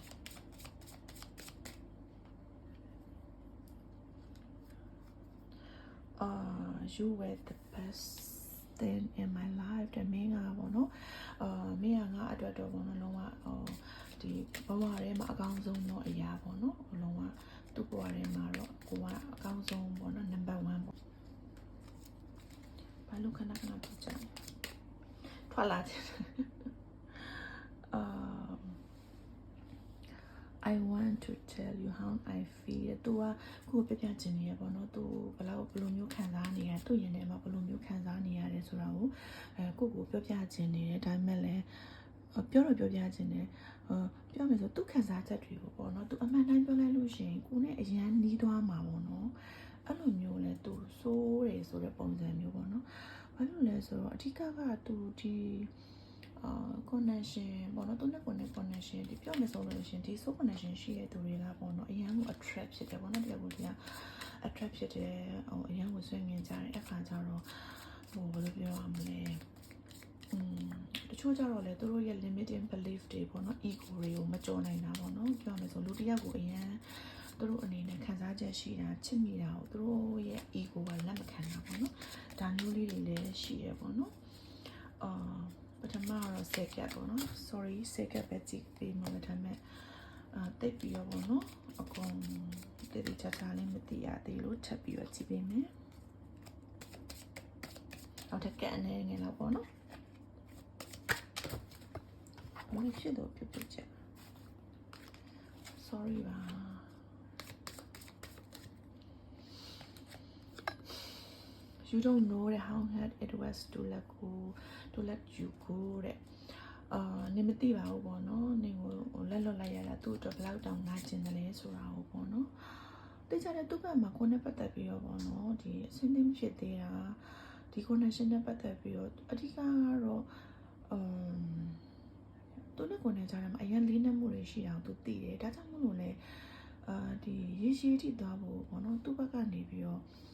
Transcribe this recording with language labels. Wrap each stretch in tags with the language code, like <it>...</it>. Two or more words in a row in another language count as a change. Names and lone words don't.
<en>you were the best thing in my life</en> <my>တဲ့မင်းကပေါ့နော်မင်းကငါအတွက်တော့ပေါ့နော်လုံးဝဒီဘဝထဲမှာအကောင်းဆုံးတော့အရာပေါ့နော်လုံးဝသူ့ဘဝထဲမှာတော့ကိုကအကောင်းဆုံးပေါ့နော် number 1ပေါ့ဘာလို့ခဏပြကြ ထွက်လာတယ်</my> <en>I I want to tell you how I feel</en> <my>သူကကိုယ်ပြပြချင်နေရပေါ့နော်သူဘယ်လိုမျိုးခံစားနေရသူ့ရင်ထဲမှာဘယ်လိုမျိုးခံစားနေရတယ်ဆိုတာကိုကိုပြောပြချင်နေတယ်ဒါပေမဲ့လည်းပြောပြချင်တယ်ပြောမယ်ဆိုသူခံစား ချက်တွေကိုပေါ့နော်သူအမှန်တိုင်းပြောလိုက်လို့ရှိရင်ကိုနဲ့အရန်နီးသွားမှာပေါ့နော်အဲ့လိုမျိုးလဲသူစိုးတယ်ဆိုတဲ့ပုံစံမျိုးပေါ့နော်ဘာလို့လဲဆိုတော့အဓိကသူဒီ connection ပေါ့နော်သူ နဲ့ connection ဒီပြောမယ်ဆိုလို့ရှိရင်ဒီ</my> <en>so connection</en> <my>ရှိတဲ့သူတွေကပေါ့နော်အရန်ကို attract ဖြစ်တယ်ပေါ့နော်တရားကို attract ဖြစ်တယ်အရန်ကိုဆွဲမြင်ကြတယ်အခါ ကျတော့ဘယ်လိုပြောရမလဲတချို့ကြတော့လေသူတို့ရဲ့</my> <en>limiting belief</en> <my>တွေပေါ့နော် ego တွေကိုမကြော်နိုင်တာပေါ့နော်ပြောမယ်ဆိုလူတစ်ယောက်ကိုအရန်သူတို့အနေနဲ့ခံစားချက်ရှိတာချစ်မိတာကိုသူတို့ရဲ့ ego ကလက်မခံတာပေါ့နော်ဒါမျိုးလေးတွေလည်းရှိရပေါ့နော်ပထမတော့ second ပေါ့နော်</my> <en>sorry second</en> <my>ပဲကြည့်ပြီးမှဒါမဲ့တိတ်ပြီးတော့ပေါ့နော်အကုန်တတိချာချာလေးမသိရသေးလို့ထပ်ပြီးတော့ကြည့်ပေးမယ် နောက်ထပ်ကအနေငယ်လောက်ပေါ့နော်မဖြစ်တော့ပြပြချက် sorry ပါ</my> <en>You don't know how hard it was to let you go</en> <my>တဲ့နေမသိပါဘူးပေါ့နော်နေကိုလက်လွတ်လိုက်ရတာသူ့အတွက်ဘယ်လောက်တောင်နာကျင်တယ်လဲဆိုတာကိုပေါ့နော်သိကြတဲ့သူ့ဘက်မှာကိုယ်နဲ့ပတ်သက်ပြီးတော့ပေါ့နော်ဒီအစင်းသင်းဖြစ်သေးတာဒီ connection နဲ့ပတ်သက်ပြီးတော့အဓိကကတော့ သူနဲ့ကိုယ်နဲ့ကြားထဲမှာအရင်လေးနက်မှုတွေရှိအောင်သူသိတယ်ဒါကြောင့်မို့လို့လေဒီရေရှည်ထိသွားဖို့ပေါ့နော်သူ့ဘက်ကနေပြီးတော့</my>